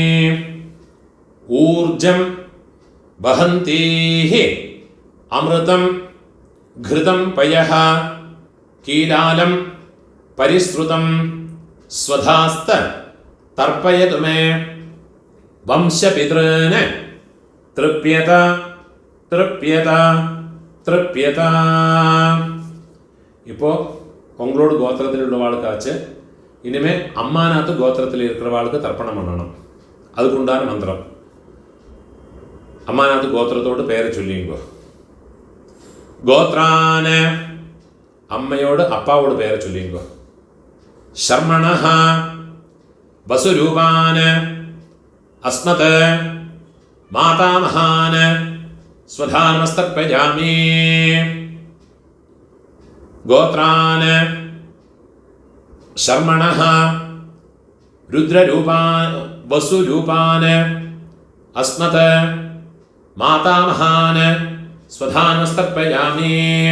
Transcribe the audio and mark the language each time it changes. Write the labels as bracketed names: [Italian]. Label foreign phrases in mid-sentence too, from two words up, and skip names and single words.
[Sanskrit] ऊर्जं वहन्तीः अमृतं घृतं पयः कीलालं परिसृतं स्वधास्त तर्पयतु मे। वंशपितॄन् तृप्यत तृप्यत तृप्यत। [Tamil] இப்போ உங்களோட கோத்திரத்தில் உள்ளவாளுக்காச்சு இனிமே அம்மாநாத்து கோத்திரத்தில் இருக்கிறவாளுக்கு தர்ப்பணம் பண்ணணும். அதுக்கு உண்டான மந்திரம். அம்மாநாத்து கோத்திரத்தோடு பேரை சொல்லிங்கோ. கோத்ரான அம்மையோடு அப்பாவோட பேரை சொல்லிங்கோ. [Sanskrit] शर्मणः वसुरूपान् अस्मत् मातामहान् स्वधानमस्तर्पयामि। गोत्रान् शर्मणः रुद्ररूपान् वसुरूपान् अस्मत् मातामहान् स्वधानमस्तर्पयामि।